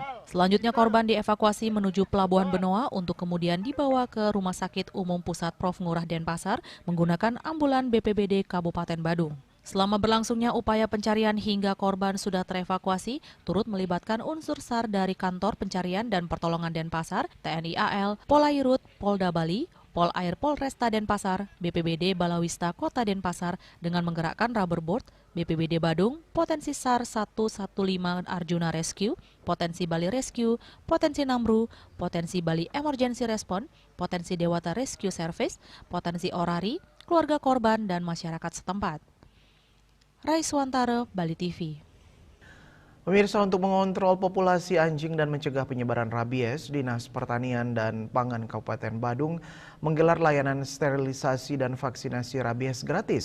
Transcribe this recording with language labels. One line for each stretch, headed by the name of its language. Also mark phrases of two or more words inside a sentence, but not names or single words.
Indonesian: Selanjutnya korban dievakuasi menuju Pelabuhan Benoa untuk kemudian dibawa ke Rumah Sakit Umum Pusat Prof. Ngurah Denpasar menggunakan ambulan BPBD Kabupaten Badung. Selama berlangsungnya upaya pencarian hingga korban sudah terevakuasi, turut melibatkan unsur SAR dari Kantor Pencarian dan Pertolongan Denpasar, TNI AL, Polairut, Polda Bali, Polair Polresta Denpasar, BPBD Balawista Kota Denpasar dengan menggerakkan rubberboard, BPBD Badung, potensi SAR 115 Arjuna Rescue, potensi Bali Rescue, potensi Namru, potensi Bali Emergency Response, potensi Dewata Rescue Service, potensi Orari, keluarga korban, dan masyarakat setempat. Raiswantara, Bali TV. Pemirsa, untuk mengontrol populasi anjing dan mencegah penyebaran rabies, Dinas Pertanian dan Pangan Kabupaten Badung menggelar layanan sterilisasi dan vaksinasi rabies gratis.